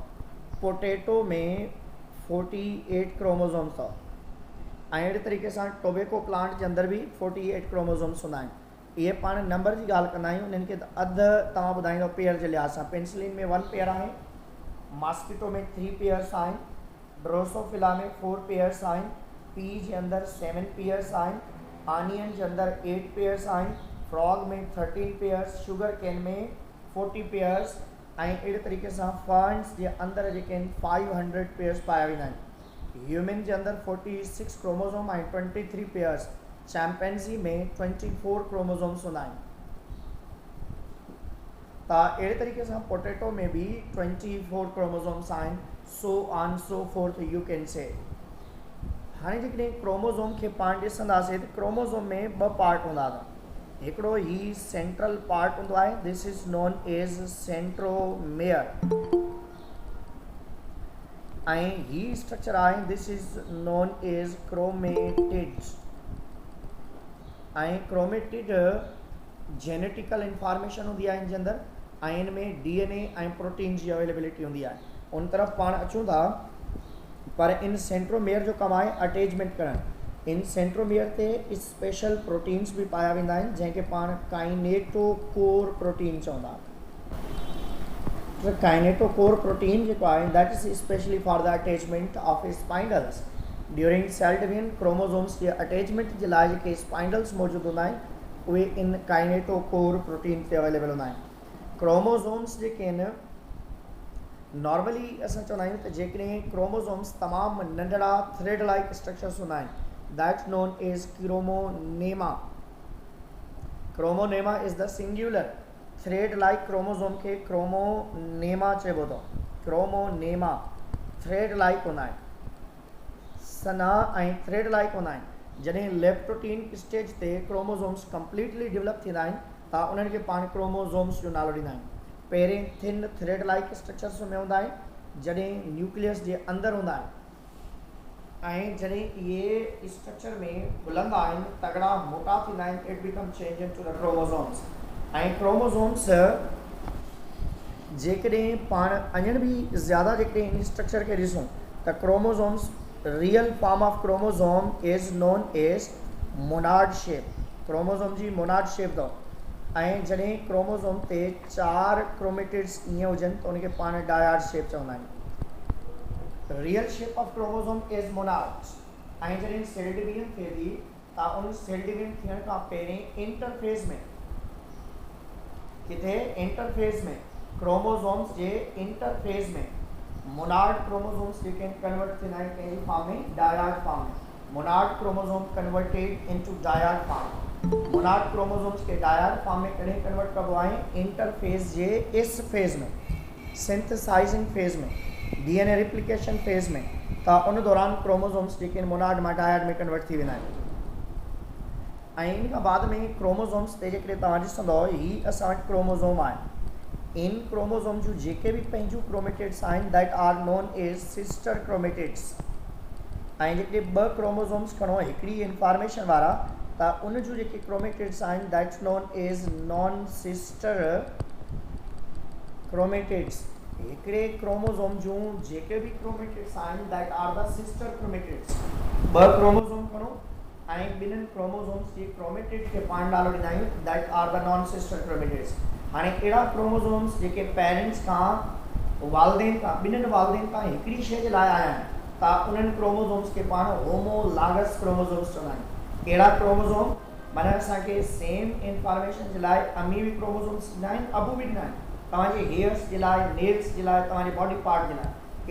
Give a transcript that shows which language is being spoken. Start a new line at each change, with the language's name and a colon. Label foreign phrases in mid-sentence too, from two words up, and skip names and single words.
Sindhi: पोटैटो में 48 क्रोमोसोम्स अथव ऐं अहिड़े तरीक़े सां
English: tobacco plant
Sindhi: जे अंदरि बि 48 क्रोमोसोम्स हूंदा आहिनि। इहे पाण नंबर जी ॻाल्हि कंदा आहियूं, इन्हनि खे त अधु तव्हां ॿुधाईंदो पेयर जे लिहाज़ सां। पेंसिलिन में 1 पेयर आहे, मॉस्किटो में 3 पेयर्स आहिनि, ड्रोसोफिला में 4 पेयर्स आहिनि, पी जे अंदरि 7 पेयर्स आहिनि, ऑनियन जे अंदरि 8 पेयर्स आहिनि, फ्रॉग में 13 पेयर्स,
English: sugar cane
Sindhi: में 40 पेयर्स ऐं अहिड़े तरीक़े सां फर्न्स जे अंदरि जेके आहिनि 500 पेयर्स पाया वेंदा आहिनि। ह्यूमन जे अंदरि 46 क्रोमोसोम ऐं 23 पेयर्स। चैम्पेंज़ी में 24 क्रोमोसोम्स हूंदा आहिनि। त अहिड़े तरीक़े सां पोटैटो में बि 24 क्रोमोसोम्स आहिनि।
English: so on so forth you can say.
Sindhi: हाणे जेकॾहिं क्रोमोसोम खे पाण ॾिसंदासीं त क्रोमोसोम में 2 पार्ट हूंदा अथव। हिकिड़ो ही सेंट्रल पार्ट हूंदो आहे,
English: this is known as centromere
Sindhi: ऐं ही स्ट्रक्चर आहे,
English: this is known as chromatids
Sindhi: ऐं क्रोमेटिड
English: genetical information
Sindhi: हूंदी आहे इन जे अंदरि ऐं इन में DNA ऐं प्रोटीन जी अवेलेबिलिटी हूंदी आहे। उन तरफ़ पाण अचूं था, पर इन सेंट्रोमेयर जो कमु आहे अटैचमेंट करणु। इन सेंट्रोमेयर ते
English: special proteins
Sindhi: बि पाया वेंदा आहिनि जंहिंखे पाण
English: kinetochore protein
Sindhi: चवंदा।
English: kinetochore protein
Sindhi: जेको आहे
English: that is specially for the attachment of spindles. during cell division
Sindhi: क्रोमोसोम्स जे अटैचमेंट जे लाइ जेके स्पाइंडल्स मौजूदु हूंदा आहिनि उहे इन
English: kinetochore protein
Sindhi: ते अवेलेबल हूंदा आहिनि। क्रोमोसोम्स जेके आहिनि नॉर्मली असां चवंदा आहियूं त जेकॾहिं क्रोमोसोम्स तमामु नंढड़ा
English: thread like structures
Sindhi: हूंदा आहिनि,
English: that's known as chromonema. chromonema is the singular. thread like chromosome
Sindhi: खे क्रोमोनेमा चइबो अथव। क्रोमोनेमा
English: thread like
Sindhi: हूंदा आहिनि, सना ऐं
English: thread like
Sindhi: हूंदा आहिनि। जॾहिं
English: leptotene stage
Sindhi: ते क्रोमोसोम्स
English: completely develop
Sindhi: थींदा आहिनि त उन्हनि खे पाण क्रोमोसोम्स जो नालो ॾींदा आहियूं। पहिरें
English: thin thread like structures
Sindhi: में हूंदा आहिनि, जॾहिं न्यूक्लियस जे अंदरि हूंदा आहिनि ऐं जॾहिं इहे स्ट्रक्चर में बुलंदा आहिनि, तगड़ा मोटा थींदा आहिनि,
English: it become change into the chromosomes.
Sindhi: ऐं क्रोमोसोम्स जेकॾहिं पाण अञण बि ज़्यादा जेकॾहिं इन स्ट्रक्चर खे ॾिसूं त क्रोमोसोम्स
English: real form of chromosome is known as monad shape.
Sindhi: क्रोमोसोम जी
English: monad shape
Sindhi: अथव ऐं जॾहिं क्रोमोसोम ते 4 क्रोमेटिड्स ईअं हुजनि त उनखे पाण
English: dyad shape
Sindhi: चवंदा आहियूं।
English: real shape of chromosome is monads
Sindhi: ऐं जॾहिं
English: cell division
Sindhi: थिए थी त उन
English: cell division
Sindhi: थियण खां पहिरीं इंटरफेस में किथे इंटरफेस में क्रोमोसोम्स जे इंटरफेस में
English: monad chromosomes
Sindhi: जेके कन्वर्ट थींदा आहिनि कंहिंजी फॉर्म में
English: dyad form
Sindhi: में।
English: monad chromosome converted into dyad form. monad chromosomes
Sindhi: के
English: dyad form
Sindhi: में कॾहिं कन्वर्ट कबो आहे? इंटरफेस जे इस फेज़ में,
English: synthesizing phase
Sindhi: में,
English: DNA replication phase
Sindhi: में। त उन दौरान क्रोमोसोम्स जेके मोनाड मां डायड में कन्वर्ट थी वेंदा आहिनि ऐं इन खां बाद में क्रोमोसोम्स ते जेकॾहिं तव्हां ॾिसंदव ही असां वटि क्रोमोसोम आहे। इन क्रोमोसोम जूं जेके बि पंहिंजूं क्रोमेटिड्स आहिनि
English: that are known as sister chromatids
Sindhi: ऐं जेके 2 क्रोमोसोम्स खणो हिकिड़ी इंफॉर्मेशन वारा त उन जूं जेके क्रोमेटिड्स आहिनि
English: that's known as non sister chromatids.
Sindhi: हिकिड़े क्रोमोसोम जूं जेके बि क्रोमेटिड्स आहिनि
English: that are the sister chromatids.
Sindhi: 2 क्रोमोसोम खणो ऐं ॿिन्हिनि क्रोमोसोम्स जे क्रोमेटिड खे पाण नालो ॾींदा आहियूं
English: that are the non sister chromatids.
Sindhi: हाणे अहिड़ा क्रोमोसोम्स जेके पेरेंट्स खां वालदेन खां ॿिन्हिनि वालदेन खां हिकिड़ी शइ जे लाइ आया आहिनि त उन्हनि क्रोमोसोम्स खे पाण
English: homologous chromosomes
Sindhi: चवंदा आहिनि। एड़ा क्रोमोसोम माने असांखे
English: same information
Sindhi: जे लाइ अमी भी क्रोमोसोम्स ॾिना आहिनि, अबू भी ॾिना आहिनि तव्हांजे हेयर्स जे लाइ, नेल्स जे लाइ, तव्हांजे
English: body part
Sindhi: जे लाइ।